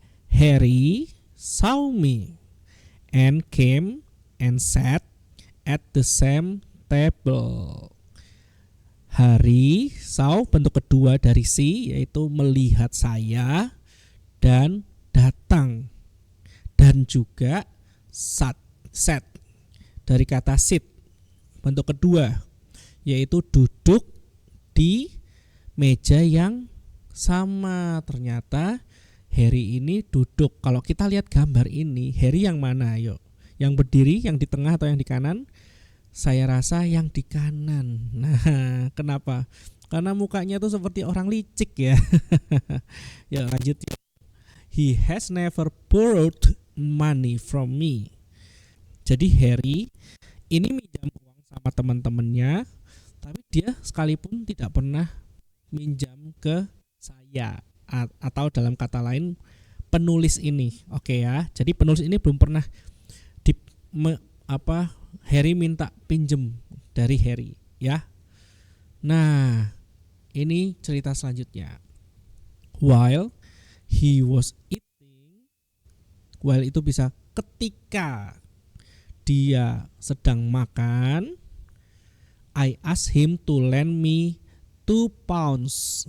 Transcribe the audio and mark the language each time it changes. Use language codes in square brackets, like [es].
[en] Harry saw me and came and sat at the same table. [id] Harry saw bentuk kedua dari see, yaitu melihat saya dan datang, dan juga sat dari kata sit, bentuk kedua yaitu duduk di meja yang sama. Ternyata Harry ini duduk. Kalau kita lihat gambar ini, Harry yang mana? Yuk, yang berdiri, yang di tengah atau yang di kanan? Saya rasa yang di kanan. Nah, kenapa? Karena mukanya tuh seperti orang licik ya. Ya, lanjut. [en] He has never borrowed money from me. [id] Jadi Harry ini minjam uang sama teman-temannya, tapi dia sekalipun tidak pernah minjam ke saya, atau dalam kata lain penulis ini. Oke ya. Jadi penulis ini belum pernah Harry minta pinjem dari Harry ya. Nah, ini cerita selanjutnya. [en] While he was eating, while [id] itu bisa ketika dia sedang makan, [en] I asked him to lend me 2 pounds.